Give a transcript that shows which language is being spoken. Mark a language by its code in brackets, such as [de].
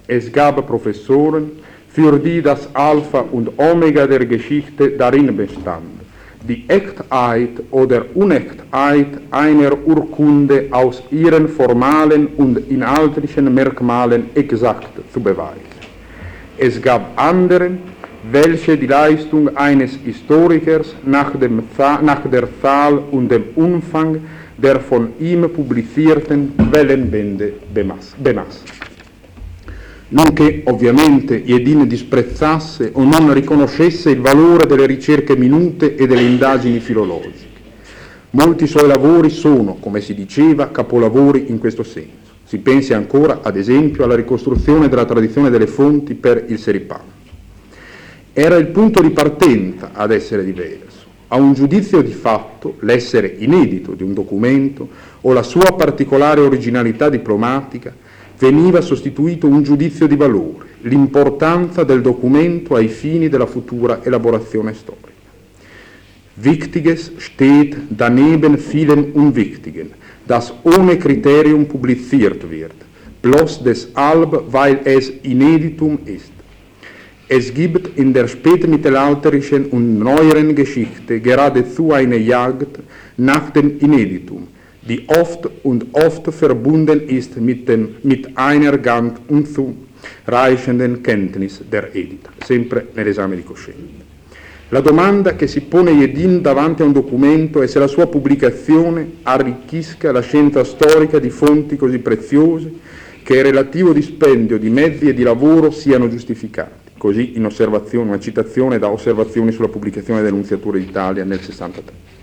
[de] Es gab Professoren, für die das Alpha und Omega der Geschichte darin bestand, die Echtheit oder Unechtheit einer Urkunde aus ihren formalen und inhaltlichen Merkmalen exakt zu beweisen. Es gab andere, welche die Leistung eines Historikers nach der Zahl und dem Umfang der von ihm publizierten Quellenbände bemasse. [it] Non che ovviamente Yedin disprezzasse o non riconoscesse il valore delle ricerche minute e delle indagini filologiche. Molti suoi lavori sono, come si diceva, capolavori in questo senso. Si pensi ancora, ad esempio, alla ricostruzione della tradizione delle fonti per il Seripan. Era il punto di partenza ad essere diverso. A un giudizio di fatto, l'essere inedito di un documento o la sua particolare originalità diplomatica veniva sostituito un giudizio di valore, l'importanza del documento ai fini della futura elaborazione storica. [de] Wichtiges steht daneben vielen Unwichtigen, das ohne Kriterium publiziert wird, bloß deshalb, weil es ineditum ist. Es gibt in der spätmittelalterlichen und neueren Geschichte geradezu eine Jagd nach dem Ineditum, die oft und oft verbunden ist mit einer ganz unzureichenden Kenntnis der Edita, [it] sempre nell'esame di coscienza. La domanda che si pone Jedin davanti a un documento è se la sua pubblicazione arricchisca la scienza storica di fonti così preziose che il relativo dispendio di mezzi e di lavoro siano giustificati. Così in osservazione, una citazione da Osservazioni sulla pubblicazione delle Nunziature d'Italia nel 63.